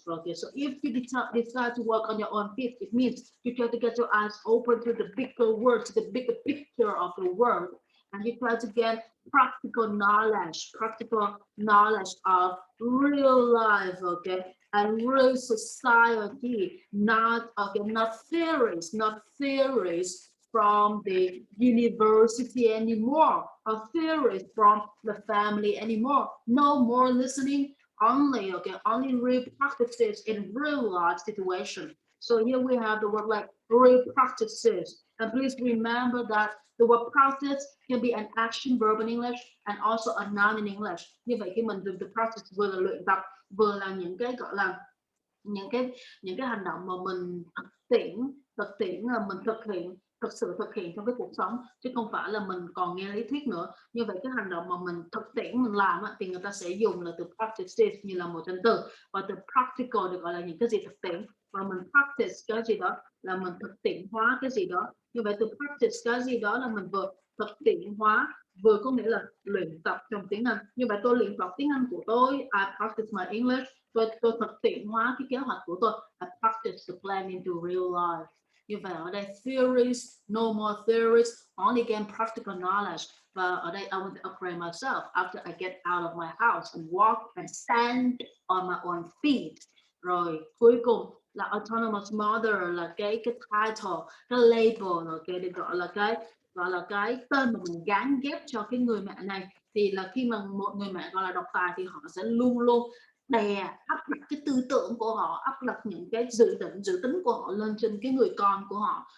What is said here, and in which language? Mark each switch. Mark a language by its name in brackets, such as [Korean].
[English] Okay, so if you decide to work on your own feet, it means you try to get your eyes open to the bigger world, to the bigger picture of the world, and you try to get practical knowledge of real life, okay, and real society, not, okay, not theories from the university anymore, or theories from the family anymore. No more listening, only, okay, only real practices in real life situation. So here we have the word like real practices, and please remember that the word practice can be an action verb in English and also a noun in English. [Vietnamese] Như vậy khi mình dùng the practice vừa là luyện tập, vừa là những cái gọi là những cái những cái hành động mà mình thực tiễn là mình thực sự thực hiện trong cái cuộc sống, chứ không phải là mình còn nghe lý thuyết nữa. Như vậy cái hành động mà mình thực tiễn mình làm thì người ta sẽ dùng là từ practices như là một danh từ, và từ practical được gọi là những cái gì thực tiễn, và mình practice cái gì đó là mình thực tiễn hóa cái gì đó. Như vậy từ practice cái gì đó là mình vừa thực tiễn hóa, vừa có nghĩa là luyện tập trong tiếng Anh. Như vậy tôi luyện tập tiếng Anh của tôi, [English] I practice my English. [Vietnamese] Tôi thực tiễn hóa cái kế hoạch của tôi. [English] I practice the plan into real life. [Vietnamese] Như vậy ở đây [English] theories, no more theories, only gain practical knowledge. [Vietnamese] Và ở đây [English] I want to upgrade myself after I get out of my house and walk and stand on my own feet. [Vietnamese] Rồi cuối cùng là autonomous mother, là cái title, cái label, rồi cái được gọi là cái tên mà mình gán ghép cho cái người mẹ này. Thì là khi mà một người mẹ gọi là độc tài thì họ sẽ luôn luôn áp đặt cái tư tưởng của họ, áp đặt những cái dự tính của họ lên trên cái người con của họ.